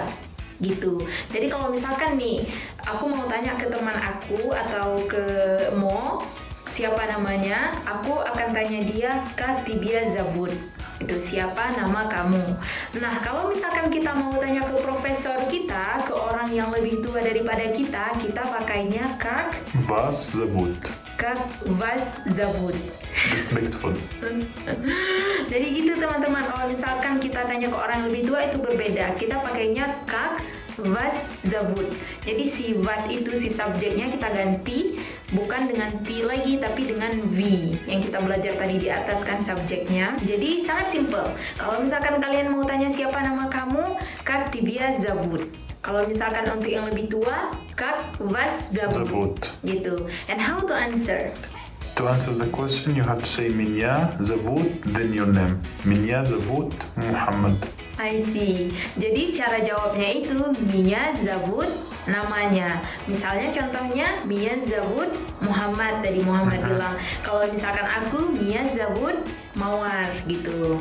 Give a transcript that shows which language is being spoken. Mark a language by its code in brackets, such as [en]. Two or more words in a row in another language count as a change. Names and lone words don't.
[id] Gitu. Jadi kalau misalkan nih, aku mau tanya ke teman aku atau ke Mo, siapa namanya, aku akan tanya dia, [ru] как тебя зовут? [id] Itu siapa nama kamu. Nah kalau misalkan kita mau tanya ke profesor kita, ke orang yang lebih tua daripada kita pakainya как [ru] Вас зовут? Как вас зовут? [en] Respectful. [id] Jadi gitu teman-teman, kalau misalkan kita tanya ke orang lebih tua itu berbeda, kita pakainya [ru] как вас зовут. [id] Jadi si vas itu si subjeknya kita ganti, bukan dengan P lagi tapi dengan V yang kita belajar tadi di atas kan subjeknya. Jadi sangat simple. Kalau misalkan kalian mau tanya siapa nama kamu, [ru] как тебя зовут. [id] Kalau misalkan untuk yang lebih tua, [ru] как вас зовут. [id] Gitu. [en] And how to answer? To answer the question, you have to say [ru] меня зовут, [en] then your name. [ru] Меня зовут Muhammad. [en] I see. [id] Jadi cara jawabnya itu [ru] Меня зовут [id] namanya. Misalnya contohnya [ru] Меня зовут [id] Muhammad, tadi Muhammad bilang. Kalau misalkan aku [ru] Меня зовут [id] Mawar gitu.